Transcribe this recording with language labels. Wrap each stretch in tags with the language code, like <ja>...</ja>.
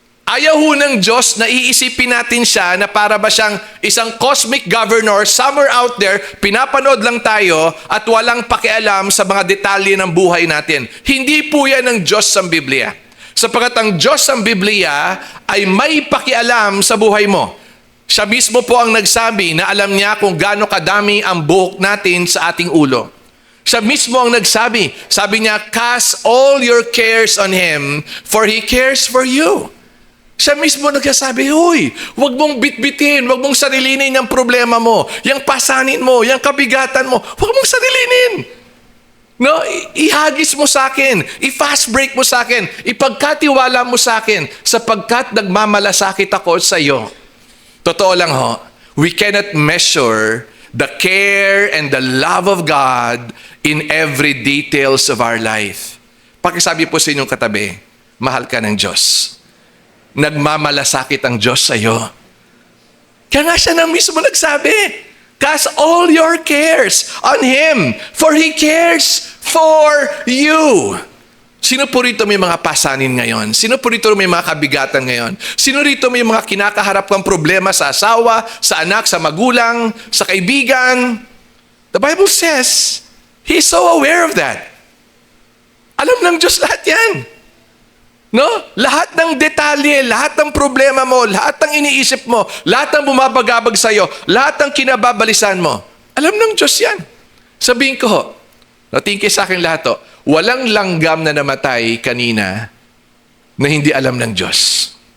<tl>Ayaw ho ng Diyos na iisipin natin siya na para ba siyang isang</tl> <en>cosmic governor somewhere out there,</en> <tl>pinapanood lang tayo at walang pakialam sa mga detalye ng buhay natin. Hindi po yan ang Diyos sa Biblia. Sapagkat ang Diyos sa Biblia ay may pakialam sa buhay mo. Siya mismo po ang nagsabi na alam niya kung gaano kadami ang buhok natin sa ating ulo. Siya mismo ang nagsabi. Sabi niya,</tl> <en>cast all your cares on Him, for He cares for you.</en> <tl>Siya mismo nagsasabi, huy, huwag mong bitbitin, huwag mong sarilinin yung problema mo, yung pasanin mo, yung kabigatan mo, huwag mong sarilinin. No, ihagis mo sa akin, i-fast break mo sa akin, ipagkatiwala mo sa akin, sapagkat nagmamalasakit ako sa iyo. Totoo lang ho,</tl> <en>we cannot measure the care and the love of God in every details of our life.</en> <tl>Pakisabi po sa inyong katabi, mahal ka ng Diyos. Nagmamalasakit ang Diyos sa iyo. Kaya nga siya na mismo nagsabi,</tl> <en>cast all your cares on Him, for He cares for you.</en> <tl>Sino po rito may mga pasanin ngayon? Sino po rito may mga kabigatan ngayon? Sino rito may mga kinakaharap kang problema sa asawa, sa anak, sa magulang, sa kaibigan?</tl> <en>The Bible says, He is so aware of that.</en> <tl>Alam ng Diyos lahat yan. No? Lahat ng detalye, lahat ng problema mo, lahat ng iniisip mo, lahat ng bumabagabag sa iyo, lahat ng kinababalisan mo, alam ng Diyos yan. Sabihin ko ho, tingin sa akin lahat ho, walang langgam na namatay kanina na hindi alam ng Diyos.</tl>